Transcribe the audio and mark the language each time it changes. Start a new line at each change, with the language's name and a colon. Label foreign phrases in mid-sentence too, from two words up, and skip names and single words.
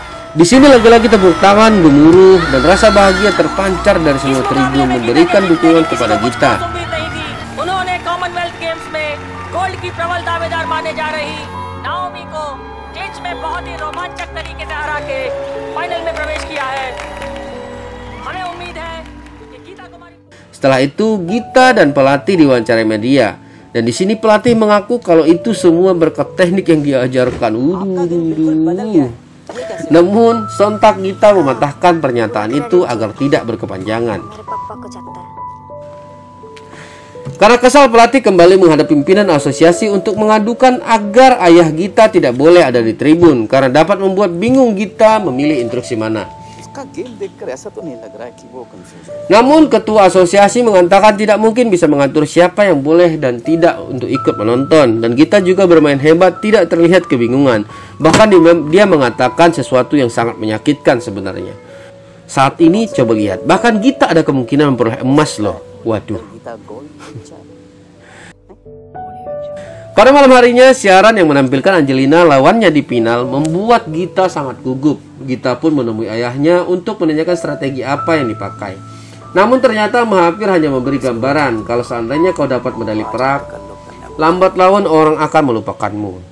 Indonesian: Di sini lagi-lagi tepuk tangan, gemuruh, dan rasa bahagia terpancar dari semua tribun memberikan dukungan kepada Gita.
Hindi: उन्होंने कॉमनवेल्थ गेम्स में गोल्ड की प्रबल दावेदार माने जा रही नाओमी को क्लिंच में बहुत ही रोमांचक तरीके से हरा के फाइनल में प्रवेश किया है। हमें उम्मीद है कि गीता कुमारी।
Indonesian: Setelah itu, Gita dan pelatih diwawancarai media. Dan di sini pelatih mengaku kalau itu semua berkat teknik yang diajarkan. Namun, sontak Gita mematahkan pernyataan itu agar tidak berkepanjangan.
Hindi: मेरे पापा को जानता है।
Indonesian: Karena kesal, pelatih kembali menghadap pimpinan asosiasi untuk mengadukan agar ayah Gita tidak boleh ada di tribun karena dapat membuat bingung Gita memilih instruksi mana.
Hindi: उसका गेम देखकर ऐसा तो नहीं लग रहा है कि वो कंफ्यूज है।
Indonesian: Namun ketua asosiasi mengatakan tidak mungkin bisa mengatur siapa yang boleh dan tidak untuk ikut menonton. Dan Gita juga bermain hebat, tidak terlihat kebingungan. Bahkan dia mengatakan sesuatu yang sangat menyakitkan sebenarnya. Saat ini coba lihat, bahkan Gita ada kemungkinan memperoleh emas loh. Waduh.
Hindi: गीता गोल्ड
Indonesian: Pada malam harinya, siaran yang menampilkan Angelina lawannya di final membuat Gita sangat gugup. Gita pun menemui ayahnya untuk menanyakan strategi apa yang dipakai. Namun ternyata Mahathir hanya memberi gambaran kalau seandainya kau dapat medali perak, lambat laun orang akan melupakanmu.